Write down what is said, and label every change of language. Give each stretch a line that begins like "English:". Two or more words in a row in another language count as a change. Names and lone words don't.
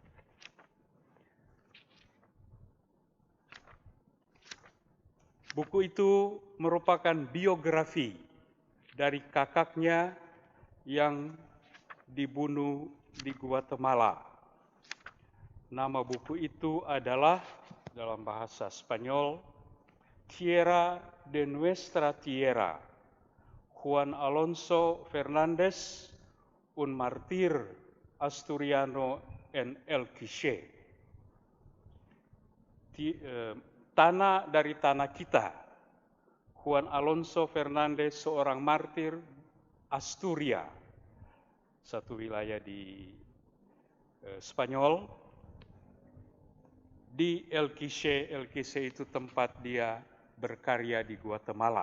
Indonesian: Buku itu merupakan biografi dari kakaknya yang dibunuh di Guatemala. Nama buku itu adalah dalam bahasa Spanyol,
Spanish: Tierra de Nuestra Tierra, Juan Alonso Fernández, un mártir asturiano en el Quiché.
Indonesian: tanah dari tanah kita. Juan Alonso Fernandez, seorang martir Asturia, satu wilayah di Spanyol, di Elquiche. Elquiche itu tempat dia berkarya di Guatemala.